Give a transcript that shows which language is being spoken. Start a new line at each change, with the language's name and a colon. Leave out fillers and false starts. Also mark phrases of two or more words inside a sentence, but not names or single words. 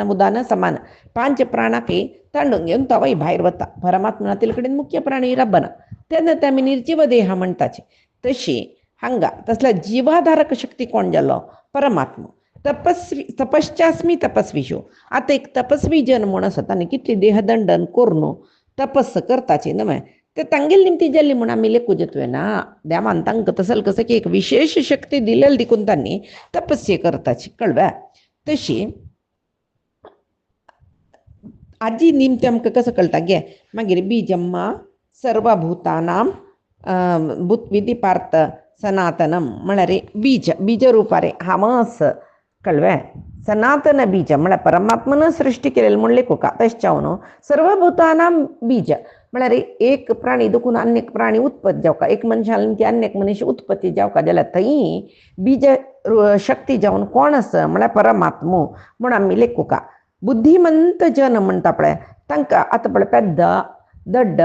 Konkani: उदान समान 5 प्राणांकय तांडून घेवन तोय भायर वता परमात्मा तेले कडेन मुख्य प्राणी रब्बना तेन्ना ते आमी निर्जीव देह म्हणटाचे तशी हांगा तसल्या जिवाधारक शक्ती कोण जालो परमात्मा
Sanskrit: तपश्चास्मी तपस्वीशो
Konkani: आतां एक तपस्वी जन म्हूण आसा तांणी कितली देहदंडन करून तपस्स करताची न्हय ते तांगेली निमती जाल्ली म्हूण आमी लेखूं जेतुवे ना देवान तांकां तसल कसं की एक विशेष शक्ती दिलेली देखून तांणी तपस्ये करताची कळ्ळें तशी आजी निमती आमकां कसं कळटा गे मागीर
Sanskrit: बीजम्मा सर्वभूतानां विधिपार्थ सनातनम
Konkani: म्हळ्यार बीज रुपा रे हामस कळ्ळें सनातन बीज म्हळ्यार परमात्मान सृश्टी केलेली म्हूण लेखूं का तशें जावन सर्वभूतानां बीज म्हळ्यार एक प्राणी देखून अन्य प्राणी उत्पत्ती जावका एक मनशान ती अन्य मनीस उत्पत्ती जावका जाल्यार थंय बीज शक्ती जावन कोण आसा म्हळ्यार परमात्मो म्हूण आमी लेखूं का बुद्धीमंत जन म्हणटा पळय तांकां आतां पळय पेद्द दड्ड